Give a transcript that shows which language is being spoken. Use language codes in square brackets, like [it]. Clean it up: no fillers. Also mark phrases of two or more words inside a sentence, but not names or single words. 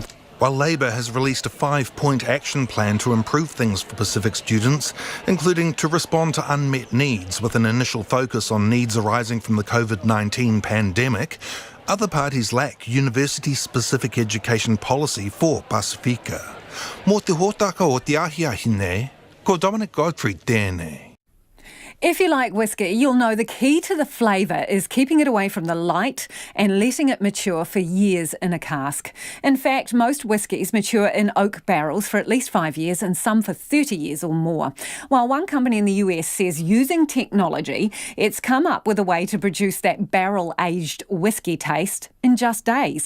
[en] While Labour has released a 5-point action plan to improve things for Pacific students, including to respond to unmet needs with an initial focus on needs arising from the COVID-19 pandemic, other parties lack university-specific education policy for Pacifica. [mi] Mō te hōtaka o te ahiahine, ko Dominic Godfrey tēnei. [en] If you like whiskey, you'll know the key to the flavour is keeping it away from the light and letting it mature for years in a cask. In fact, most whiskies mature in oak barrels for at least 5 years and some for 30 years or more. While one company in the US says using technology, it's come up with a way to produce that barrel-aged whiskey taste in just days.